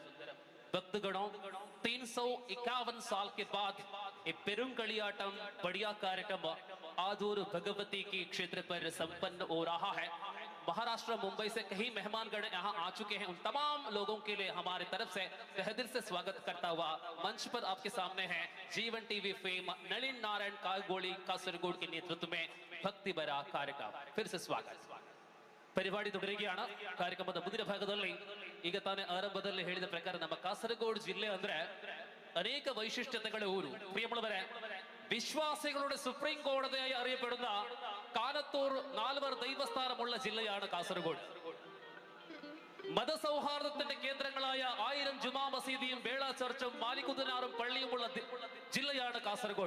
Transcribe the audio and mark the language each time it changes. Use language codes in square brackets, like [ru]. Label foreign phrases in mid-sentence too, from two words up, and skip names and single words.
[hi] भक्तगणों, 351 साल के बाद ये पेरुमकलियाटम बढ़िया कार्यक्रम आधुर भगवती की क्षेत्र पर संपन्न हो रहा है। महाराष्ट्र मुंबई से कई मेहमानगण यहाँ आ चुके हैं। उन तमाम लोगों के लिए हमारे तरफ से तहे दिल से स्वागत करता हुआ मंच पर आपके सामने है जीवन टीवी फेम नलिन नारायण कागोड़ी कासरगोड के नेतृत्व में भक्ति भरा कार्यक्रम। फिर से स्वागत। [ml] പരിപാടി തുടരുകയാണ്. [kn] ಕಾರ್ಯಕ್ರಮದ ಮುಂದಿನ ಭಾಗದಲ್ಲಿ ಈಗ ತಾನೇ ಆರಂಭದಲ್ಲಿ ಹೇಳಿದ ಪ್ರಕಾರ ನಮ್ಮ ಕಾಸರಗೋಡು ಜಿಲ್ಲೆ ಅಂದ್ರೆ ಅನೇಕ ವೈಶಿಷ್ಟ್ಯತೆಗಳ ಊರು. [ml] ಪ್ರಿಯമുള്ളവരെ, വിശ്വാസികളുടെ സുപ്രീം കോടതിയായി അറിയപ്പെടുന്ന കാനത്തൂർ നാൽവർ ദൈവസ്ഥാനമുള്ള ജില്ലയാണ് കാസർഗോഡ്. മതസൗഹാർദ്ദത്തിന്റെ കേന്ദ്രങ്ങളായ 1000 ജുമാ മസീദിയും വേള ചർച്ചും മാലിക്കുദ്ദീനാറും പള്ളിയുമുള്ള ജില്ലയാണ് കാസർഗോഡ്.